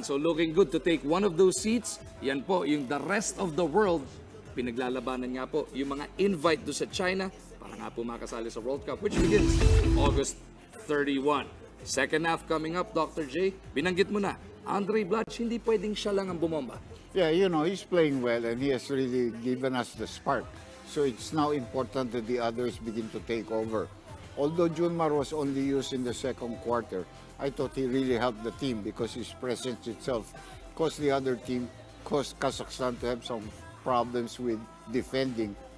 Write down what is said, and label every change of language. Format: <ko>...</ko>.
<en>So looking good to take one of those seats.</en> <tl>Yan po, yung</tl> <en>the rest of the world,</en> <tl>pinaglalabanan nga po yung mga invite do sa China para nga po makasali sa World Cup,</tl> <en>which begins August 31. Second half coming up, Dr. J.</en> <tl>Binanggit mo na, Andre Blatch, hindi pwedeng siya lang ang bumomba.</tl> <en>Yeah, you know, he's playing well and he has really given us the spark. So it's now important that the others begin to take over. Although Junmar was only used in the second quarter, I thought he really helped the team because his presence itself caused the other team, caused Kazakhstan to have some problems with defending.</en>